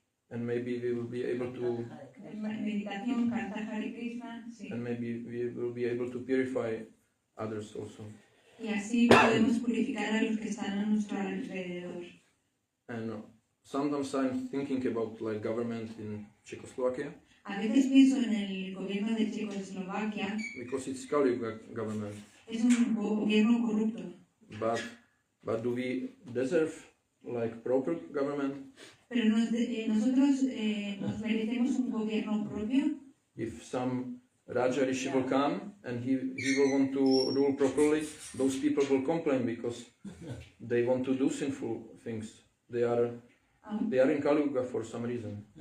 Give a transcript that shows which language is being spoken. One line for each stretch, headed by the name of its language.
English: and maybe we will be able to,
Spanish: cantar Hare Krishna, sí.
English: and maybe we will be able to purify others also.
Spanish: Y así podemos purificar a los que están a nuestro alrededor.
English: And sometimes I'm thinking about like government in Czechoslovakia,
Spanish: A veces pienso en el gobierno de Checoslovaquia,
English: because it's Kali Yuga government.
Spanish: es un gobierno corrupto.
English: But do we deserve like proper government?
Spanish: Pero nosotros nos merecemos un gobierno propio.
English: If some Raja Rishi will come and he will want to rule properly, those people will complain because they want to do sinful things. They are in Kali Yuga for some reason.